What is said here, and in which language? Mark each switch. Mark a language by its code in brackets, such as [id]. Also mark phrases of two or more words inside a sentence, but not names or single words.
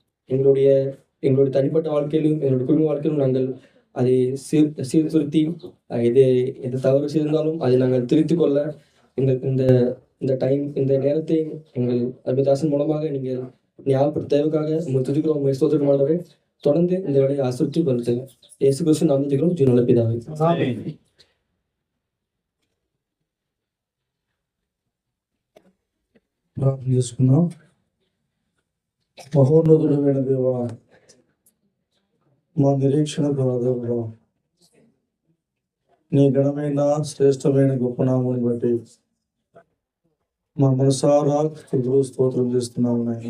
[ta] அதை எங்களுடைய எங்களுடைய தனிப்பட்ட வாழ்க்கையிலும் எங்களுடைய குடும்ப வாழ்க்கையிலும் நாங்கள் அதை சீர்திருத்தி இது எது தவறு செய்திருந்தாலும் அதை நாங்கள் திருத்திக் கொள்ள எங்கள் இந்த நேரத்தை எங்கள் அபிதாசன் மூலமாக நீங்கள் ஞாபகப்படுத்த தேவைக்காக உங்கள் துதிக்கிறோம், உங்கள் ஸ்தோத்திரம் ஆண்டவரே. தொடர்ந்து இந்த வேலையை ஆசிரித்து வருத்துங்க. இயேசு கிறிஸ்து நாமத்தில் ஜெபிக்கிறோம், ஜீவனுள்ள பிதாவே. [te] ప్రార్థన చేసుకుందాం. మహోన్నతుడమైన దేవా, మా నిరీక్షణకు ఆధారంగా నీ ఘనమైన శ్రేష్టమైన గొప్ప నామాన్ని బట్టి మా మనసారా స్తుతులు స్తోత్రం చేస్తున్నాము నాయన.